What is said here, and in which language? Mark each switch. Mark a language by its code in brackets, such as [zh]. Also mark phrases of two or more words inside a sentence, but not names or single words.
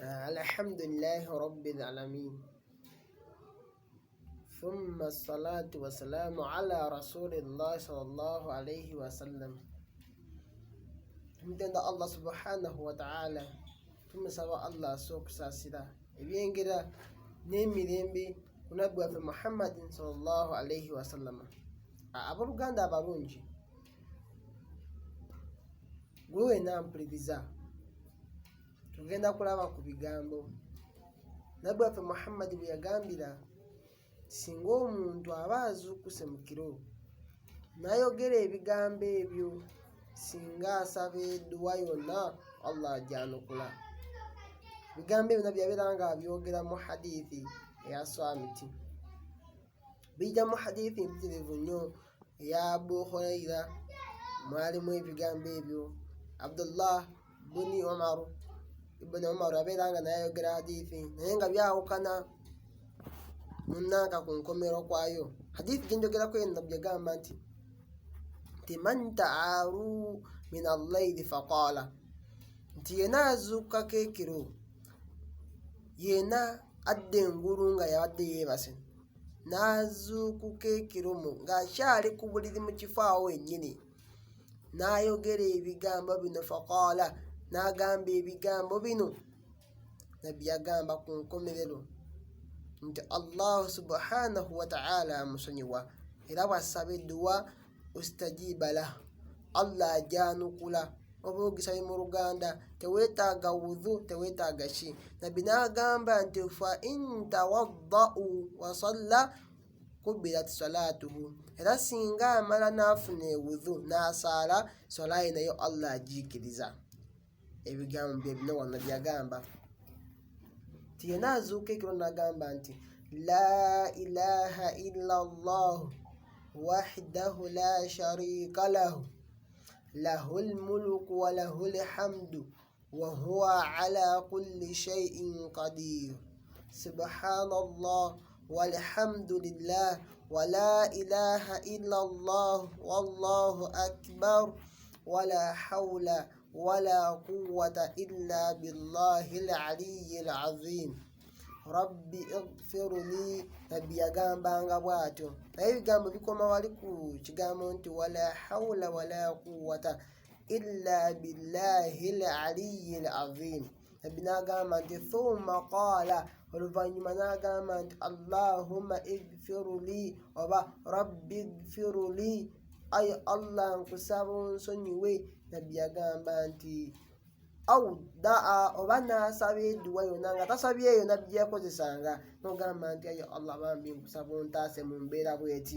[ar] الحمد لله رب العالمين. ثم الصلاة والسلام على رسول الله صلى الله عليه وسلم. [lg] Tumtenda [ar] الله سبحانه وتعالى. [lg] Tumusaba Allah sokusasira ebyengera n'emirembe kunabbi waffe Muhammadin [ar] صلى الله عليه وسلم. [lg] Abooluganda abalungi, gwe wena mpuliriza, tugenda kulaba ku bigambo nabbi waffe Muhammad bye yagambira singa omuntu aba azuukuse mu kiro n'ayogera ebigambo ebyo, singa asaba edduwa yonna Allah ajjanukula. Ebigambo ebyo byabeera nga abyogera mu hadithi eya Swamiti, bijja mu hadithi mpitirivu nnyo eya Abu Huraira, mwalimu ebigambo ebyo. Abdullah ibn Umar abeera nga naye ayogera hadithi naye nga byawukana munnanka ku nkomero kwayo. Hadithi gyenjogerako nabbi yagamba nti [ar] من تعار من الليل فقال, [lg] nti yena azuukako ekiro, yena adda engulu nga yabadde yeebase, n'azuukuka ekiro ng'akyali ku buliri mu kifo awo wennyini, n'ayogera ebigambo bino, faqala, n'agamba ebigambo bino, nabbi yagamba ku nkomerero nti [ar] الله سبحانه وتعالى [lg] amusonyiwa, era bw'asaba edduwa [ar] استجيب له, [lg] Allah ajjanukula. Oba ogisabe mu Luganda teweetaaga wudhu, teweetaaga ki. Nabbi n'agamba nti [ar] فإن توضأ وصلى قبلت صلاته, [lg] era singa amala n'afuna ewudhu n'asaala, sola ye nayo Allah agiikiriza. Ebigambo bye bino wano byagamba nti yena azuuka ekiro n'agamba nti [ar] لا إله إلا الله وحده لا شريك له له الملك وله الحمد وهو على كل شيء قدير. سبحان الله والحمد لله ولا إله إلا الله والله أكبر ولا حول ولا قوة إلا بالله العلي العظيم. رب اغفر لي, [lg] nabbi yagambanga bw'atyo. Naye ebigambo bikoma wali ku kigambo nti [ar] ولا حول ولا قوة إلا بالله العلي العظيم. [lg] Nabbi n'agamba nti [ar] ثم قال, [lg] oluvannyuma n'agamba nti [ar] اللهم اغفر لي, [lg] oba [ar] رب اغفر لي, [lg] ayi Allah nkusaba onsonyiwe. Nabbi yagamba nti [ar] أو دعا, [lg] oba n'asaba edduwa yonna nga tasabye eyo nabbi yakozesanga, n'ogamba nti ayi Allah bambi nkusaba ontaase mu mbeera bw'eti.